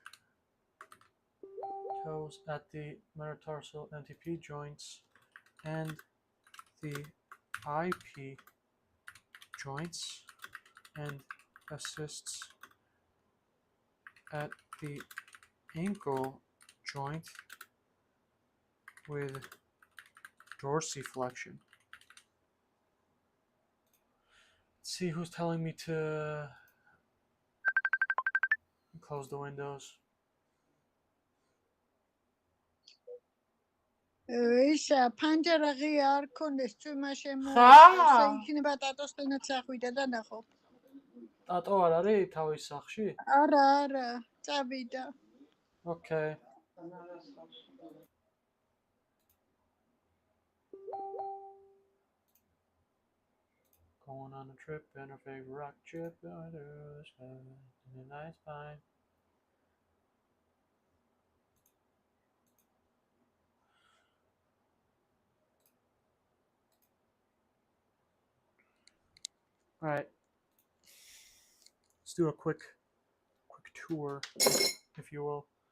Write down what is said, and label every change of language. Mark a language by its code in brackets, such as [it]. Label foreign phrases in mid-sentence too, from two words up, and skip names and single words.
[en] toes at the metatarsal MTP joints and the IP joints, and assists at the ankle joint with dorsiflexion. Let's see who's telling me to close the windows. [ka] ისა პანჯარა ღია არ ქონდეს წვიმა შემოაწყოს და იქნება ტატოს ტენაც ახვიდა და ნახო. ტატო არ არის თავის სახლში? არა, წავიდა. [en] Okay. Going on a trip in her favorite rock chip, going through the sky in a nice pine. All right, let's do a quick tour, if you will.